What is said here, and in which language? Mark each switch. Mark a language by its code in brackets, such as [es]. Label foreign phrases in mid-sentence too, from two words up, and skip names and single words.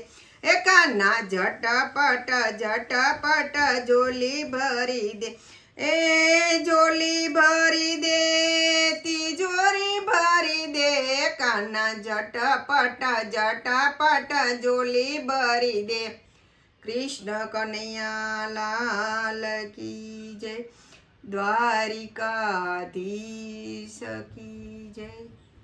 [gu] એ કાના ઝટપટ ઝટપટ ઝોલી ભરી દે। એ ઝોલી ભરી દે, તિજોરી ભરી દે। કાના ઝટપટ ઝટપટ ઝોલી ભરી દે। [hi] कृष्ण कन्हैया लाल की जय। द्वारिकाधीश की जय।